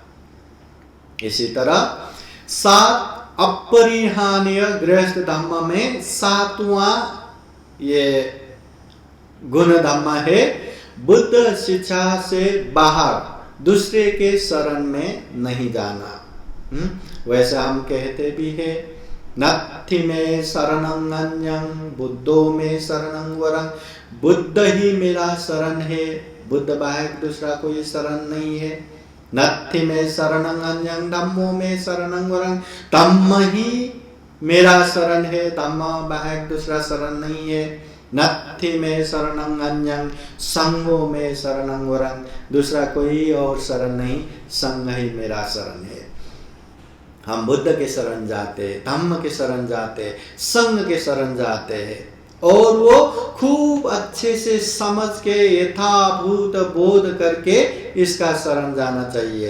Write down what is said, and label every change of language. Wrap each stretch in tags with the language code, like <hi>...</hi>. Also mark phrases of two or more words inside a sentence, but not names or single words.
<hi>इसी तरह 7 अपरिहार्य गृहस्थ धम्म में 7वां ये गुण धम्म है बुद्ध शिक्षा से बाहर दूसरे के शरण में नहीं जाना। वैसे हम कहते भी है</hi> <pi>नत्थि में शरणं अन्यं बुद्धो में शरणं वरं,</pi> <hi>बुद्ध ही मेरा शरण है, बुद्ध बाहर दूसरा कोई शरण नहीं है।</hi> <pi>नत्थि में शरणं अन्यं धम्मो में शरणं वरं,</pi> <hi>धम्म ही मेरा शरण है, धम्म बाहर दूसरा शरण नहीं है।</hi> <pi>नत्थि में शरणं अन्यं संगो में शरणं वरं,</pi> <hi>दूसरा कोई और शरण नहीं, संग ही मेरा शरण है। हम बुद्ध के शरण जाते, धम्म के शरण जाते, संग के शरण जाते हैं और वो खूब अच्छे से समझ के यथाभूत बोध करके इसका शरण जाना चाहिए।</hi>